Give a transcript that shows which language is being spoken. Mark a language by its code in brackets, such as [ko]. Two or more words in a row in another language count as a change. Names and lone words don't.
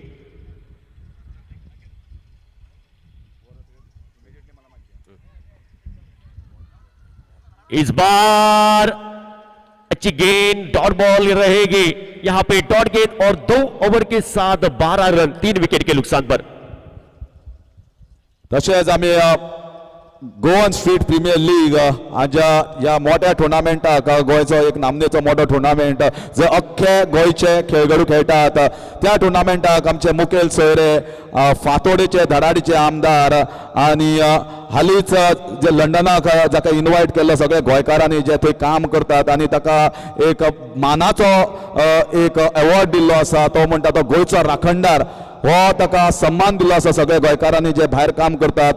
[hi] इस बार अच्छी गेंद, [en] dot ball [hi] रहेगी यहां पे, डॉट गेंद और 2 ओवर के साथ 12 रन 3 विकेट के नुकसान पर। [kok] तशेंच आमी गोवन स्ट्रीट प्रीमियर लीग हाच्या ह्या मोठ्या टुर्नामेंटाक गोंयचो एक नामनेचो मोठो टुर्नामेंट जंय अख्खे गोंयचे खेळगडू खेळटात, त्या टुर्नामेंटाक आमचे मुखेल सोयरे फातोडेचे धडाडीचे आमदार आनी हालींच जे लंडनाक जाका इन्वायट केल्लो सगळे गोंयकारांनी जे थंय काम करतात आनी ताका एक मानाचो एक अवॉर्ड दिल्लो आसा, तो म्हणटा तो गोंयचो राखणदार, हो ताका सन्मान दिल्लो आसा सगळे गोंयकारांनी जे भायर काम करतात।